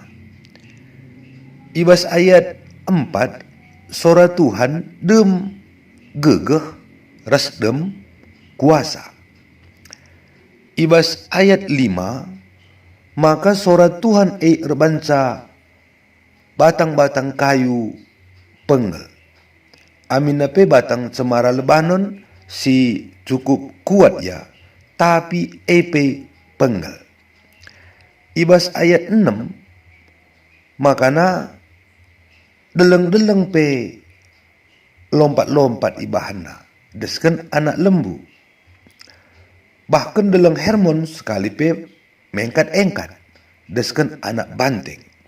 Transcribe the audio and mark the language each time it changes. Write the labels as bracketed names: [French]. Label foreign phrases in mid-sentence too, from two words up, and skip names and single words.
[Batak Karo] Ibas ayat 4, sora Tuhan dem gegeh ras dem kuasa. Ibas ayat 5, maka sora Tuhan erbanca batang-batang kayu penggel. Aminape batang cemara Lebanon, [Indonesian] si cukup kuat ya, [Batak Karo] tapi epe penggal. Ibas ayat 6, makana deleng-deleng pe lompat-lompat ibahana, desken anak lembu. Bahkan deleng Hermon sekali pe mengkat-engkat, desken anak banteng.